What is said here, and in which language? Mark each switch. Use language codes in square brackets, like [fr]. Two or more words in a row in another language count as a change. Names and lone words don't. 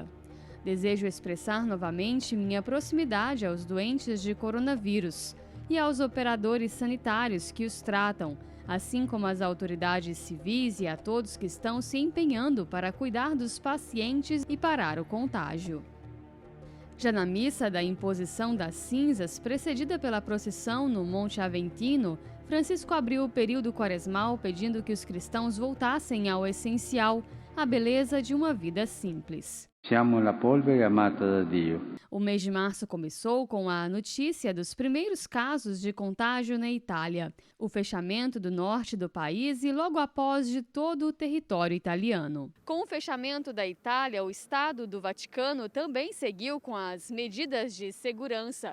[pt] Desejo expressar novamente minha proximidade aos doentes de coronavírus e aos operadores sanitários que os tratam, assim como às autoridades civis e a todos que estão se empenhando para cuidar dos pacientes e parar o contágio. Já na missa da imposição das cinzas, precedida pela procissão no Monte Aventino, Francisco abriu o período quaresmal pedindo que os cristãos voltassem ao essencial, a beleza de uma vida simples. [it] Siamo la polvere amata da Dio. [pt] O mês de março começou com a notícia dos primeiros casos de contágio na Itália, o fechamento do norte do país e logo após de todo o território italiano. Com o fechamento da Itália, o Estado do Vaticano também seguiu com as medidas de segurança.